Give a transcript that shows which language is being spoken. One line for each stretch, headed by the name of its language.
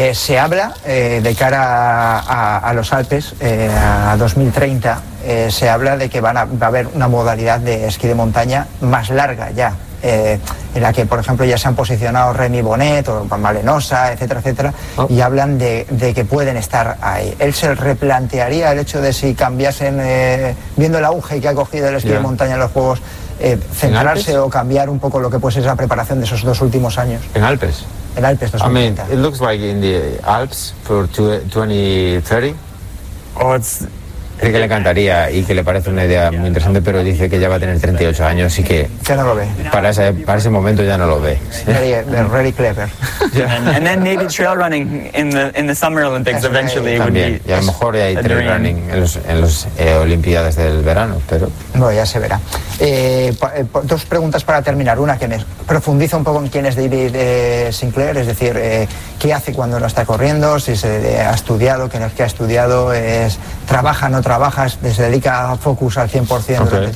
Spanish: Se habla de cara a los Alpes, a 2030, se habla de que va a haber una modalidad de esquí de montaña más larga ya, en la que por ejemplo ya se han posicionado Remy Bonnet o Malenosa, etcétera, etcétera, y hablan de que pueden estar ahí. ¿Él se replantearía el hecho de si cambiasen, viendo el auge que ha cogido el esquí de montaña en los Juegos, centrarse o cambiar un poco lo que puede ser esa preparación de esos dos últimos años? ¿En Alpes? En Alpes, 2030.
English: I mean, it looks like in the Alps for 2030. Oh, it's
Spanish: cree que le encantaría y que le parece una idea muy interesante, pero dice que ya va a tener 38 años y que... Ya no lo ve. Para ese momento ya no lo ve.
English: Very, very clever. And then maybe trail running in the Summer Olympics eventually
Spanish: también,
English: would be...
Spanish: Y a lo mejor ya hay trail running en los Olimpiadas del verano, pero... Bueno, ya se verá. Dos preguntas para terminar. Una, que me profundiza un poco en quién es David Sinclair, es decir, qué hace cuando no está corriendo, si se ha estudiado, qué es que ha estudiado, trabaja, no trabaja, se dedica a focus al 100% okay.